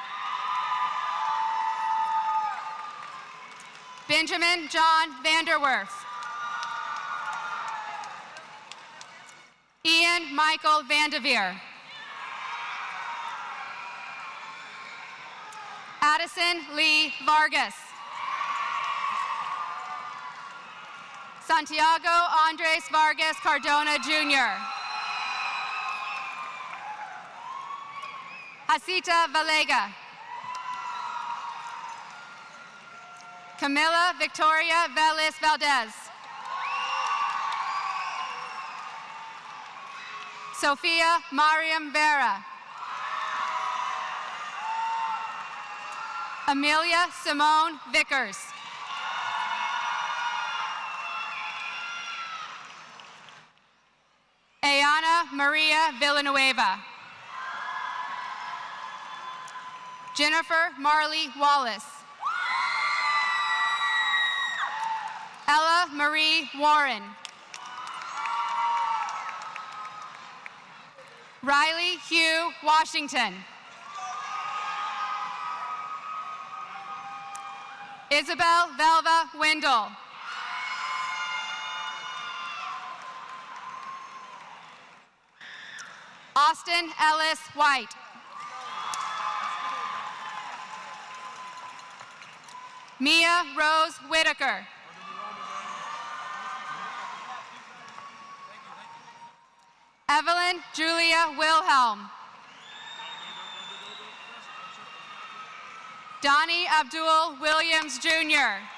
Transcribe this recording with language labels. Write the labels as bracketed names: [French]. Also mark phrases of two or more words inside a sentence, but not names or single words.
[English] Benjamin John Vanderwerf. Ian Michael Vandeveer. Addison Lee Vargas. Santiago Andres Vargas Cardona Jr. Hasita Valega. Camila Victoria Velis Valdez. Sophia Mariam Vera. Amelia Simone Vickers. Ayana Maria Villanueva. Jennifer Marley Wallace. Ella Marie Warren. Riley Hugh Washington. Isabel Velva Wendell. Austin Ellis White. Mia Rose Whitaker. Evelyn Julia Wilhelm. Donnie Abdul Williams Jr.